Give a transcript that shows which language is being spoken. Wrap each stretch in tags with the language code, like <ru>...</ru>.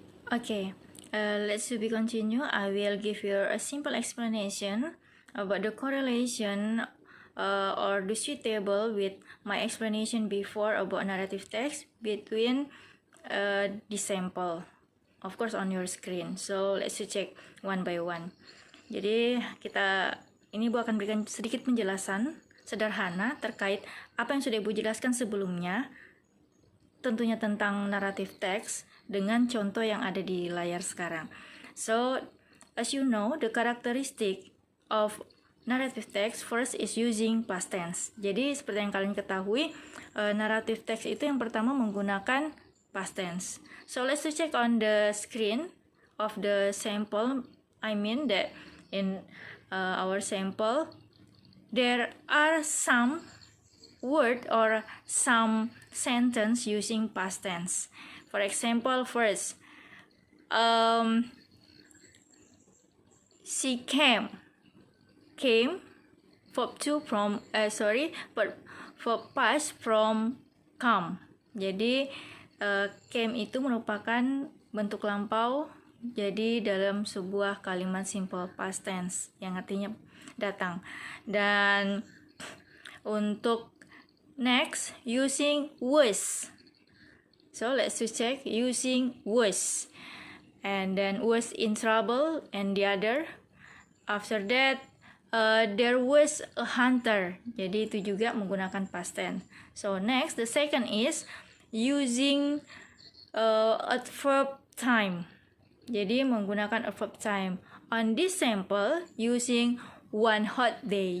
<en>Okay, let's be continue. I will give you a simple explanation about the correlation or the suitable with my explanation before about narrative text between the sample, of course on your screen. So let's check one by one.</en> <id>Jadi ini Ibu akan berikan sedikit penjelasan sederhana terkait apa yang sudah Ibu jelaskan sebelumnya, tentunya tentang narrative text dengan contoh yang ada di layar sekarang.</id> <en>So, as you know, the characteristic of narrative text first is using past tense.</en> <id>Jadi seperti yang kalian ketahui, narrative text itu yang pertama menggunakan past tense.</id> <en>So let's check on the screen of the sample. I mean that in our sample, there are some word or some sentence using past tense. For example, first, she came verb past from come.</en> <id>Jadi came itu merupakan bentuk lampau, jadi dalam sebuah kalimat simple past tense yang artinya datang. Dan untuk</id> <en>next, using was. So let's check using was, and then was in trouble, and the other. After that, there was a hunter.</en> <id>Jadi itu juga menggunakan past tense.</id> <en>So next, the second is using adverb time.</en> <id>Jadi menggunakan adverb time.</id> <en>On this sample, using one hot day.</en>